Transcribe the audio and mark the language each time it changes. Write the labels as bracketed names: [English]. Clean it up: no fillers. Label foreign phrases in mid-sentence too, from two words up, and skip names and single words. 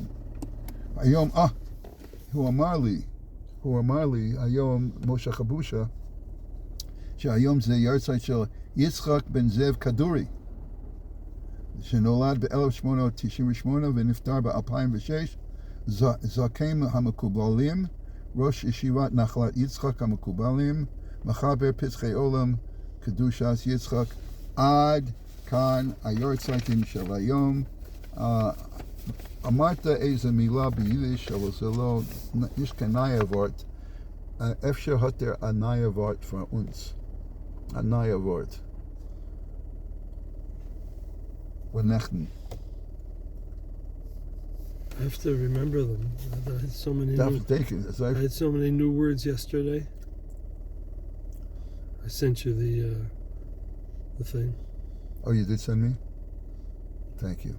[Hebrew] היום, הוא אמר לי היום משה חבושה, שהיום זה ירצייט של יצחק בן זאב כדורי, שנולד ב-1898 ונפטר ב-2006, זקן המקובלים, ראש ישיבת נחלת יצחק המקובלים, מחבר פצחי עולם, קדושת יצחק. עד כאן היורצייטים של היום. אמרת איזה מילה ביידיש, אבל זה לא, יש כאן נייבורט. אפשר יותר הנייבורט [German] für uns. [Hebrew] הנייבורט. ונכן. [English] I have to remember them. I had so many. I had so many new words yesterday. I sent you the thing. Oh, you did send me? Thank you.